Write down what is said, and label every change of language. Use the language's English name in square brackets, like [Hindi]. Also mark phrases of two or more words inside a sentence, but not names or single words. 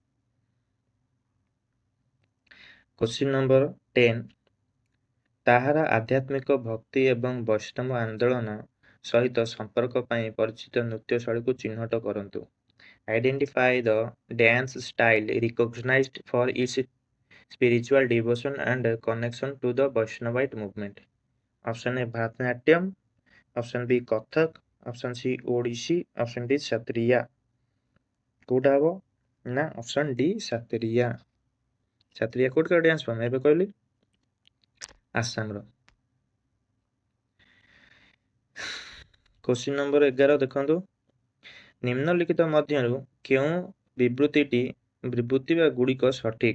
[English] question number 10. [Odia] ତାହାର ଆଧ୍ୟାତ୍ମିକ ଭକ୍ତି ଏବଂ ବୈଷ୍ଣବ ଆନ୍ଦୋଳନ ସହିତ ସମ୍ପର୍କ ପାଇଁ ପରିଚିତ ନୃତ୍ୟ ଶୈଳୀକୁ ଚିହ୍ନଟ କରନ୍ତୁ। [English] identify the dance style recognized for its spiritual devotion and connection to the Vaishnavite movement. Option A Bharatanatyam, option B Kathak, option C Odissi, option D Satriya. [Odia] କୋଉଟା ହବ ନା [English] option D [Odia] ସାତ୍ରିୟା। ସାତ୍ରିୟା କୋଉଠିକାର [English] dance form? [Odia] ଏବେ କହିଲି ଆସାମର। [English] question number 11 ଦେଖନ୍ତୁ। [Odia] ନିମ୍ନଲିଖିତ ମଧ୍ୟରୁ କେଉଁ ବିବୃତି ବା ଗୁଡ଼ିକ ସଠିକ?